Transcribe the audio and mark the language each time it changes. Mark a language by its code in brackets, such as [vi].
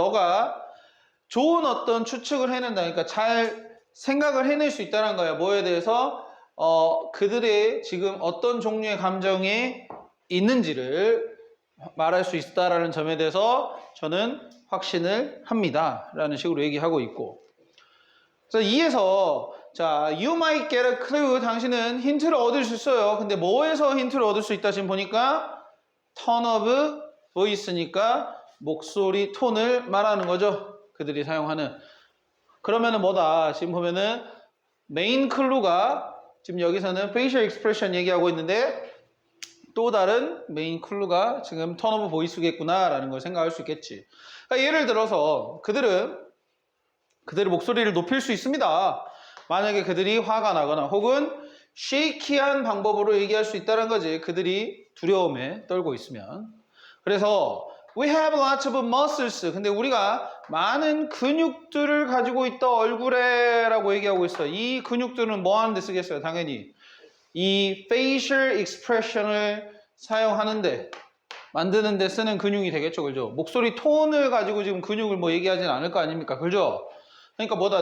[ko] 너가 좋은 어떤 추측을 해낸다. 그러니까 잘 생각을 해낼 수 있다는 거예요. 뭐에 대해서 그들의 지금 어떤 종류의 감정이 있는지를 말할 수 있다라는 점에 대해서 저는 확신을 합니다. 라는 식으로 얘기하고 있고. 그래서 이에서 자, [en] you might get a clue. [ko] 당신은 힌트를 얻을 수 있어요. 근데 뭐에서 힌트를 얻을 수 있다? 지금 보니까 [en] tone of voice [ko] 니까 목소리 톤을 말하는 거죠. 그들이 사용하는. 그러면은 뭐다? 지금 보면은 메인 클루가 지금 여기서는 facial expression 얘기하고 있는데 또 다른 메인 클루가 지금 [en] tone of voice [ko] 겠구나라는 걸 생각할 수 있겠지. 그러니까 예를 들어서 그들의 목소리를 높일 수 있습니다. 만약에 그들이 화가 나거나 혹은 shaky한 방법으로 얘기할 수 있다는 거지. 그들이 두려움에 떨고 있으면. 그래서 [en] we have lots of muscles. [ko] 근데 우리가 많은 근육들을 가지고 있다 얼굴에 라고 얘기하고 있어. 이 근육들은 뭐 하는 데 쓰겠어요? 당연히 이 facial expression을 사용하는데 만드는 데 쓰는 근육이 되겠죠. 그죠? 목소리 톤을 가지고 지금 근육을 뭐 얘기하진 않을 거 아닙니까? 그죠? 그러니까 뭐다?